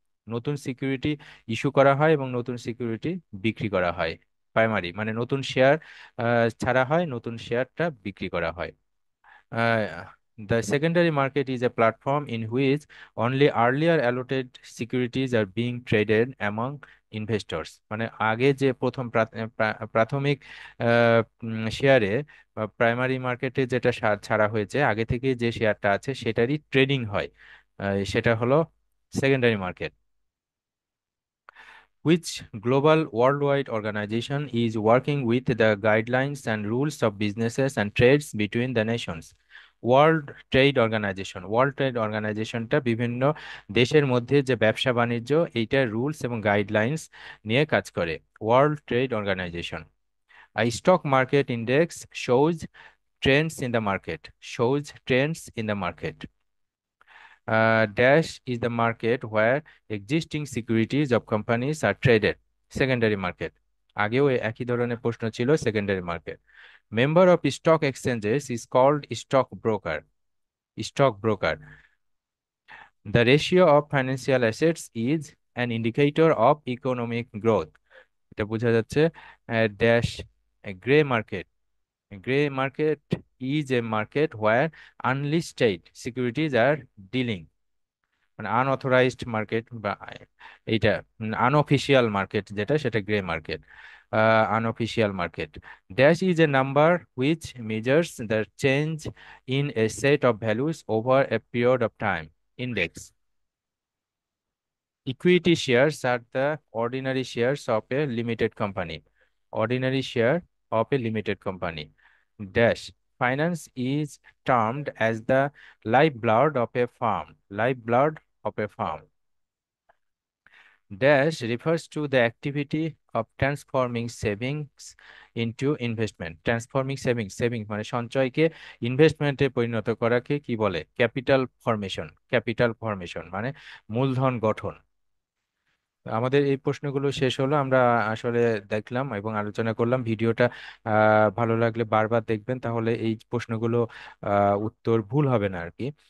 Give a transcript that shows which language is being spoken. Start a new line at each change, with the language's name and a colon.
Bangla: নতুন security issue করা হয় এবং নতুন সিকিউরিটি বিক্রি করা হয়। প্রাইমারি মানে নতুন শেয়ার ছাড়া হয়, নতুন শেয়ারটা বিক্রি করা হয়।
English: The secondary market is a platform in which only earlier allotted securities are being traded among investors.
Bangla: মানে আগে যে প্রথম প্রাথমিক শেয়ারে বা প্রাইমারি মার্কেটে যেটা ছাড়া হয়েছে, আগে থেকে যে শেয়ারটা আছে সেটারই ট্রেডিং হয়। সেটা হলো secondary market.
English: Which global worldwide organization is working with the guidelines and rules of businesses and trades between the nations?
Bangla: World trade organisation. World trade অর্গানাইজেশনটা বিভিন্ন দেশের মধ্যে যে ব্যবসা বাণিজ্য এইটার রুলস এবং গাইডলাইন্স নিয়ে কাজ করে। World trade organisation.
English: A stock market index shows trends in the market. Shows trends in the market. Dash is the market where existing securities of companies are traded. Secondary market.
Bangla: আগেও একই ধরনের প্রশ্ন ছিল, secondary market.
English: Member of stock exchanges is called stock broker. Stock broker. The ratio of financial assets is an indicator of economic growth.
Bangla: এটা বোঝা যাচ্ছে।
English: Dash grey market. Grey market is a market where unlisted securities are dealing.
Bangla: মানে unauthorised market বা এইটা unofficial market যেটা, সেটা grey market. Unofficial market.
English: Dash is a number which measures the change in a set of values over a period of time. Index. Equity shares are the ordinary shares of a limited company. Ordinary share of a limited company. Dash finance is termed as the life blood of a firm, life blood of a firm. Dash refers to the activity of transforming savings into investment. Transforming savings, savings
Bangla: মানে সঞ্চয়কে ইনভেস্টমেন্টে পরিণত করাকে কি বলে? Capital formation. Capital formation মানে মূলধন গঠন। আমাদের এই প্রশ্নগুলো শেষ হলো। আমরা আসলে দেখলাম এবং আলোচনা করলাম। ভিডিওটা ভালো লাগলে বারবার দেখবেন, তাহলে এই প্রশ্নগুলো উত্তর ভুল হবে না আর কি।